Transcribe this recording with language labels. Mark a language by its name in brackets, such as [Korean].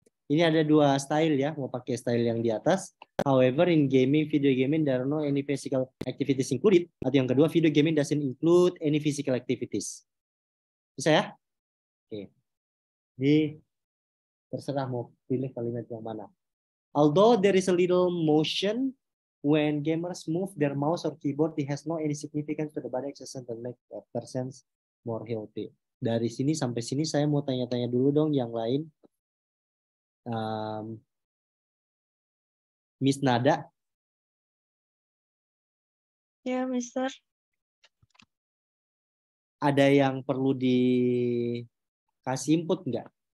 [Indonesian] Ini ada dua style ya, mau pakai style yang di atas. [English] However, in gaming, video gaming, there are no any physical activities included. [Indonesian] Atau yang kedua, [English] video gaming doesn't include any physical activities. [Indonesian] Bisa ya? Oke. Ini terserah mau pilih kalimat yang mana. [English] Although there is a little motion when gamers move their mouse or keyboard, it has no any significance to the body exercise that make a person more healthy. [Indonesian] Dari sini sampai sini saya mau tanya-tanya dulu dong yang lain. Miss Nada. Ya, Mister. Ada yang perlu dikasih input nggak?